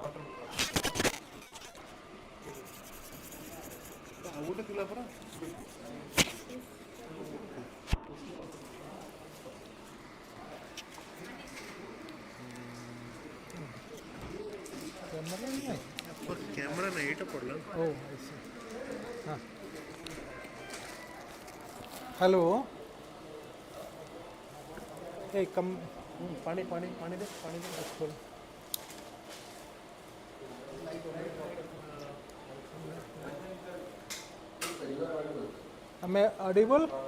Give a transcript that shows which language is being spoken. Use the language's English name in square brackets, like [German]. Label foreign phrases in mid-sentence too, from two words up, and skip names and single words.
[Odia] ଆଉ ଗୋଟେ ଥିଲା ପରା କ୍ୟାମେରା ନାହିଁ ଏଇଟା ପଡ଼ିଲା [English] Oh, I see. Hello. Hey, come. [Odia] ପାଣି ପାଣି ପାଣି ଦେ ପାଣି ଦେ [English] Let's go. Am I audible?